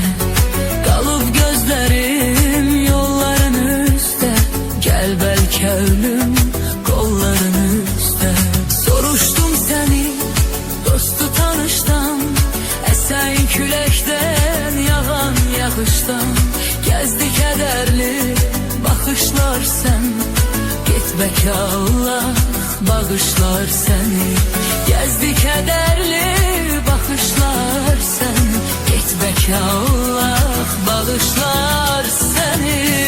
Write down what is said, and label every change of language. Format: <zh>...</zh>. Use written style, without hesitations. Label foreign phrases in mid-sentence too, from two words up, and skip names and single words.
<az>Qalıb gözlərim yolların üstə, gel bəlkə ölüm qolların üstə. Soruşdum səni dostu tanışdan, əsən küləkdən yağan yağışdan.</az> <tr>Gezdi kederli bakışlar sen, gitmek Allah bağışlar seni. Gezdi kederli bakışlar sen, gitmek Allah bağışlar seni.</tr>